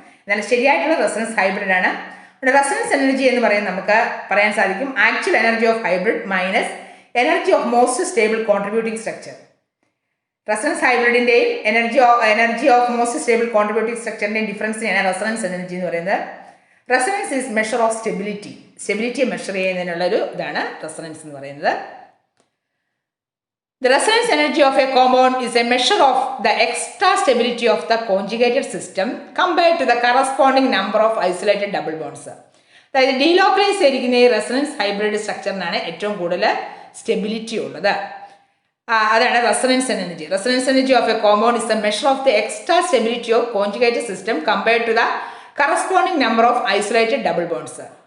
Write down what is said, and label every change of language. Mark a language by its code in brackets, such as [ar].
[ml] എന്നാൽ ശരിയായിട്ടുള്ള resonance hybrid ആണ്. റെസൊണൻസ് എനർജി എന്ന് പറയുന്നത് നമുക്ക് പറയാൻ സാധിക്കും [en] Actual energy of hybrid minus energy of most stable contributing structure. [ml] Resonance ഹൈബ്രിഡിൻ്റെയും energy of most stable contributing സ്ട്രക്ചറിൻ്റെയും ഡിഫറൻസിനെയാണ് resonance energy എന്ന് പറയുന്നത്. Resonance is measure of സ്റ്റെബിലിറ്റിയെ measure ചെയ്യുന്നതിനുള്ളൊരു ഇതാണ് റെസൊണൻസ് എന്ന് പറയുന്നത്. [en] The resonance energy of a compound is a measure of the extra stability of the conjugated system compared to the corresponding number of isolated double bonds. [ml] അതായത് delocalise ചെയ്തിരിക്കുന്ന ഈ resonance hybrid സ്ട്രക്ചറിനാണ് ഏറ്റവും കൂടുതൽ stability ഉള്ളത്. [en] അതാണ് resonance energy. Resonance energy of a compound is a measure of the extra stability of conjugated system compared to the corresponding number of isolated double bonds.